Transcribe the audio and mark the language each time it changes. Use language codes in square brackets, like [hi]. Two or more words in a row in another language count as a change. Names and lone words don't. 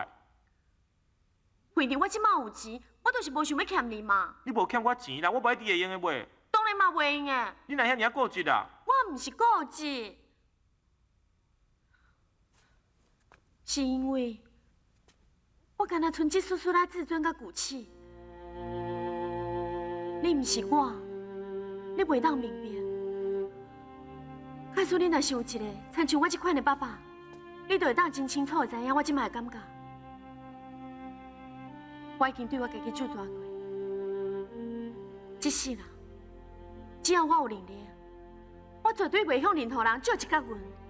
[nan] 为着我即马有钱，我就是无想要欠你嘛。你无欠我钱啦，我无一定会用的袂。当然嘛袂用的。你哪遐尔固执啊？我毋是固执，是因为我敢若剩一丝丝仔自尊甲骨气。你毋是我，你袂当明白。假使你若是有一个亲像我这款的爸爸，你就会当真清楚知影我即摆的感觉。我已经对我家己就抓过，这世人只要我有能力，我绝对袂向任何人借一角银。